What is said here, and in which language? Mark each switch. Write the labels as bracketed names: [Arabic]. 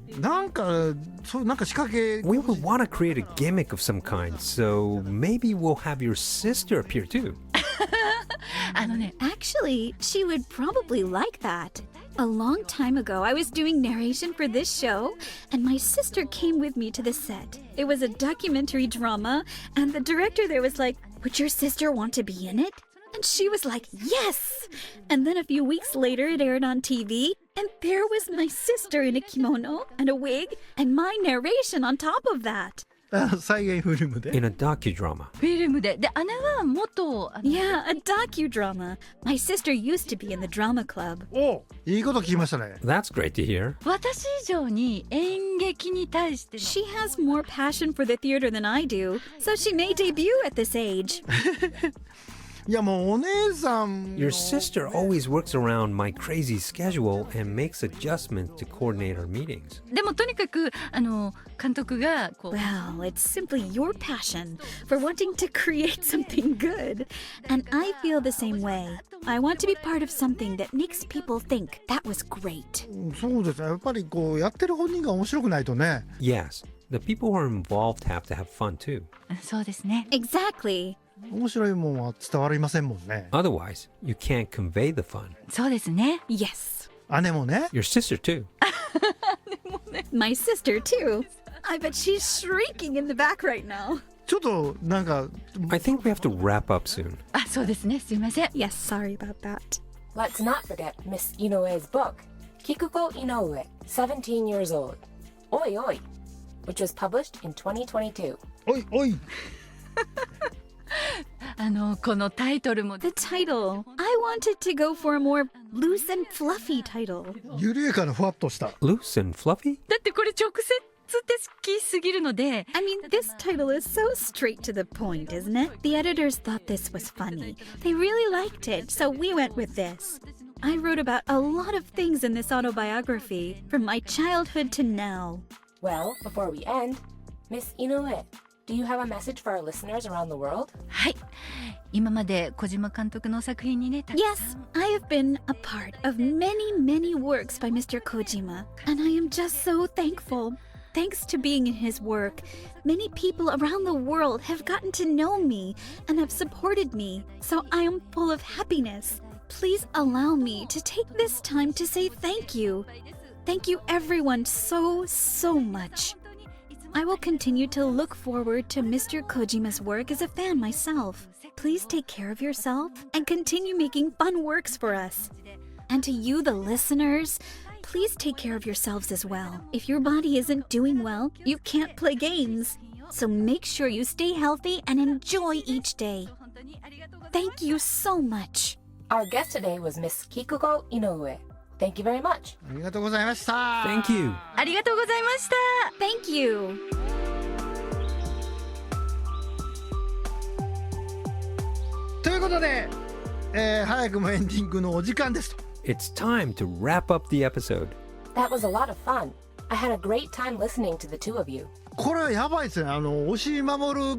[Japanese] なんかそうなんか仕掛け [English] We would want to create a gimmick of some kind, so maybe we'll have your sister appear too. [Japanese] ね [English] Actually, she would probably like that. A long time ago, I was doing narration for this show, and my sister came with me to the set. It was a documentary drama, and the director there was like, "Would your sister want to be in it?" And she was like, "Yes!" And then a few weeks later, it aired on TV, and there was my sister in a kimono and a wig, and my narration on top of that. [Japanese] 再現フィルムで [English] In a docudrama. [Japanese] フィルムで姉は元 [English] Yeah, a docudrama. My sister used to be in the drama club. [Japanese] おいいこと聞きましたね [English] That's great to hear. [Japanese] 私以上に演劇に対しての [English] She has more passion for the theater than I do, so she may debut at this age. [Japanese] いやもうお姉さん [English] Your sister always works around my crazy schedule and makes adjustments to coordinate our meetings. [Japanese] でもとにかく監督がこう [English] Well, it's simply your passion for wanting to create something good. And I feel the same way. I want to be part of something that makes people think that was great. [Japanese] そうですねやっぱりこうやってる本人が面白くないとね [English] Yes, the people who are involved have to have fun too. [Japanese] そうですね [English] Exactly. [Japanese] 面白いもんは伝わりませんもんね [English] Otherwise, you can't convey the fun. [Japanese] そうですね [English] Yes. [Japanese] 姉もね [English] Your sister too. My sister, too. I bet she's shrieking in the back right now. [Japanese] ちょっとなんか [English] I think we have to wrap up soon. [Japanese] あそうですねすいません [English] Yes, sorry about that. Let's not forget Miss Inoue's book, Kikuko Inoue, 17 Years Old, Oi Oi, which was published in 2022. [Japanese] おいおいこのタイトルも [English] The title. I wanted to go for a more loose and fluffy title. [Japanese] 緩やかなふわっとした [English] Loose and fluffy? [Japanese] だってこれ直接的すぎるので [English] I mean, this title is so straight to the point, isn't it? The editors thought this was funny. They really liked it, so we went with this. I wrote about a lot of things in this autobiography, from my childhood to now. Well, before we end, Miss Inoue, do you have a message for our listeners around the world? [Japanese] はい今まで小島監督の作品にねたくさん [English] Yes, I have been a part of many, many works by Mr. Kojima, and I am just so thankful. Thanks to being in his work, many people around the world have gotten to know me and have supported me, so I am full of happiness. Please allow me to take this time to say thank you. Thank you everyone so much. I will continue to look forward to Mr. Kojima's work as a fan myself. Please take care of yourself and continue making fun works for us. And to you, the listeners, please take care of yourselves as well. If your body isn't doing well, you can't play games. So make sure you stay healthy and enjoy each day. Thank you so much. Our guest today was Miss Kikuko Inoue. Thank you very much. [Japanese] ありがとうございました [English] Thank you. [Japanese] ありがとうございました [English] Thank you. [Japanese] ということで、早くもエンディングのお時間ですと [English] It's time to wrap up the episode. That was a lot of fun. I had a great time listening to the two of you. [Japanese] これはやばいですね押し守る